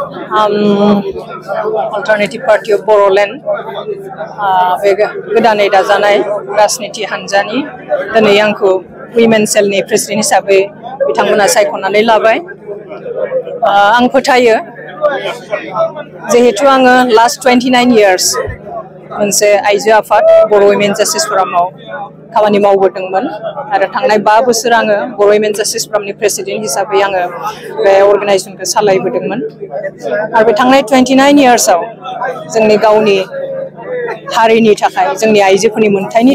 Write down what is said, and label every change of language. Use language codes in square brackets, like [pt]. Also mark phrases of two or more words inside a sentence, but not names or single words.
[brx] Alternative Party of Bodoland बे गोदानै दाजानाय राजनिति हान्जानि दिनै आंखौ Women Cellनि प्रेसिडेन्ट हिसाबै बिथांमोना सायख'नानै लाबाय आं फोथायो जिहेतु आङो [en] last 29 years [brx] मोनसे आइजो आफाद बर' Women Justice Forumआव खामानि मावबोदोंमोन आरो थांनाय 5 बोसोर आङो बर' Women Justice Forumनि प्रेसिडेन्ट हिसाबै आङो बे अर्गानाइजेसनखौ सालायबोदोंमोन आरो बे थांनाय 29 yearsआव जोंनि गावनि हारिनि थाखाय जोंनि आइजोफोरनि मोनथायनि